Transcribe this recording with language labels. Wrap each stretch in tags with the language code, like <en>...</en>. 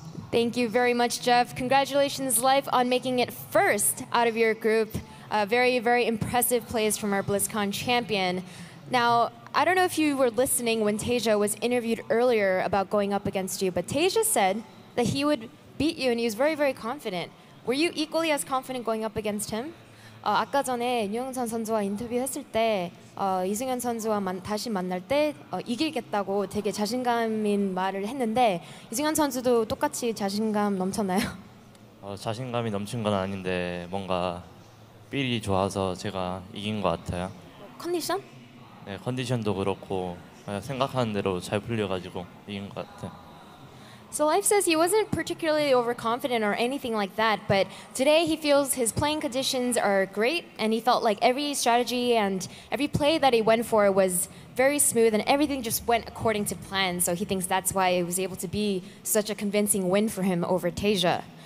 <en>Thank you very much, Jeff. Congratulations, Life, on making it first out of your group. Very, very impressive plays from our BlizzCon champion. Now, I don't know if you were listening when TaeJa was interviewed earlier about going up against you, but TaeJa said that he would beat you, and he was very, very confident. Were you equally as confident going up against him?</en> <ko>아까 전에 윤영선 선수와 인터뷰했을 때 이승현 선수와 다시 만날 때 이기겠다고 되게 자신감인 말을 했는데 이승현 선수도 똑같이 자신감 넘쳤나요? 자신감이 넘친 건 아닌데 뭔가 필이 좋아서 제가 이긴 것 같아요. 컨디션? 네, 컨디션도 그렇고 생각하는 대로 잘 풀려가지고 이긴 것 같아요.</ko> <en>So Life says he wasn't particularly overconfident or anything like that, but today he feels his playing conditions are great, and he felt like every strategy and every play that he went for was very smooth, and everything just went according to plan. So he thinks that's why it was able to be such a convincing win for him over TaeJa.</en>